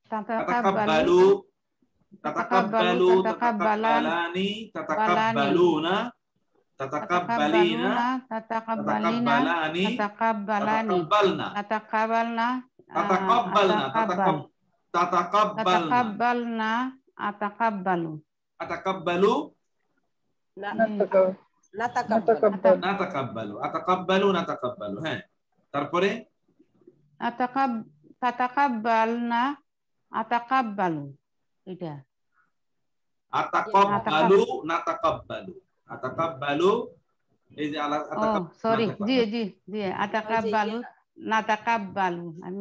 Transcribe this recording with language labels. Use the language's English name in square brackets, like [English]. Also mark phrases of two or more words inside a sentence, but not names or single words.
[Arabic] تتقبلان، تتقبلون، تتقبلين، تتقبلان، تتقبلن, تتقبلن، أتقبل, نتقبل. [Bangla] হ্যাঁ, তারপরে [Arabic] تتقبلن، أتقبل, এটা [Bangla] আতাকাব্বালু, এই যে সরি, জি জি জি, [Arabic] أتقبل، نتقبل, [Bangla] আমি